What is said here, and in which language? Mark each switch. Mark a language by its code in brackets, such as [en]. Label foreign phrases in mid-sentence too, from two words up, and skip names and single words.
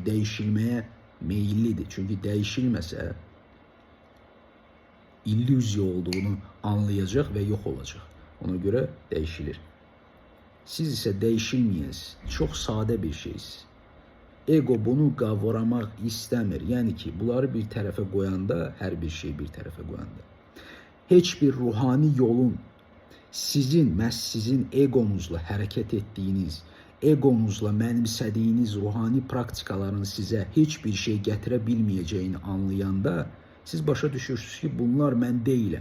[tr] Değişilmeye meyillidir. Çünkü değişilmese illüzya olduğunu anlayacak ve yok olacak. Ona göre değişilir. Siz ise değişilmeyiniz. Çok sade bir şeysiniz. Ego bunu kavramak istəmir. [az] Yəni ki, bunları bir tərəfə qoyanda, hər bir şey bir tərəfə qoyanda, heç bir ruhani yolun məhz sizin egonuzla hərəkət etdiyiniz, egonuzla mənimsədiyiniz ruhani praktikaların sizə heç bir şey gətirə bilməyəcəyini anlayanda, siz başa düşürsünüz ki, bunlar mən deyiləm.